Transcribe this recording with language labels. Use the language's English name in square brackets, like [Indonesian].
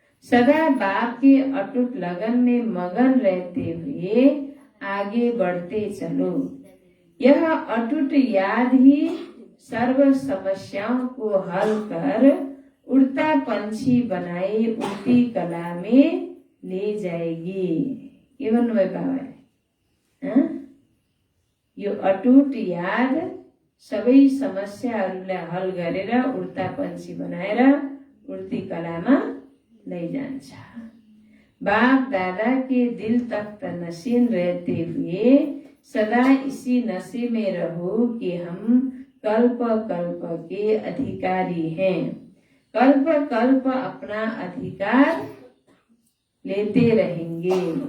[Hindi] सदा बाप के अटूट लगन में मगन रहते हुए आगे बढ़ते चलो। यह अटूट याद ही सर्व समस्याओं को हल कर उड़ता पंछी बनाए उड़ती कला में ले जाएगी। [Nepali] के भन्नुभयो बाबाले? यो अटूट याद सबै समस्याहरूलाई हल गरेर उड़ता पंछी बनाएर उड़ती कलामा लैजान्छ। [Hindi] बाप दादा के दिल तख्त नशीन रहते हुए सदा इसी नशे में रहो कि हम कल्प कल्प के अधिकारी हैं। कल्प कल्प अपना अधिकार लेते रहेंगे।